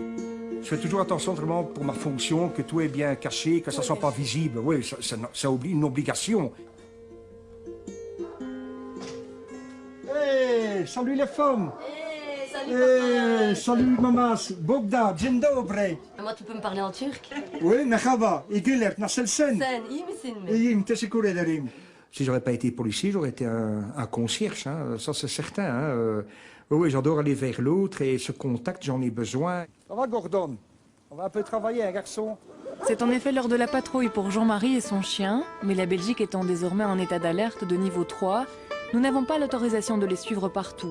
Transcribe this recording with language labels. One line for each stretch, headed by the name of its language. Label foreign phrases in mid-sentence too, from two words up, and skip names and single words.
French: Je fais toujours attention vraiment pour ma fonction, que tout est bien caché, que ça ne soit pas visible. Oui, c'est une obligation. Hey, salut les femmes. Hey, salut Hey, salut mamas. Bogda,
Polish: dzień dobry.
French: Moi, tu peux me parler en turc? Oui,
Turkish: merhaba. İgiller, nasılsın? Sen, iyi misin mi? İyiyim, teşekkür ederim.
French: Si j'aurais pas été policier, j'aurais été un concierge, hein, ça c'est certain. Hein. Oui, j'adore aller vers l'autre et ce contact, j'en ai besoin. Ça va, Gordon? On va un peu travailler, hein, garçon? C'est en effet l'heure de la patrouille pour Jean-Marie et son chien, mais la Belgique étant désormais en état d'alerte de niveau 3, nous n'avons pas l'autorisation de les suivre partout.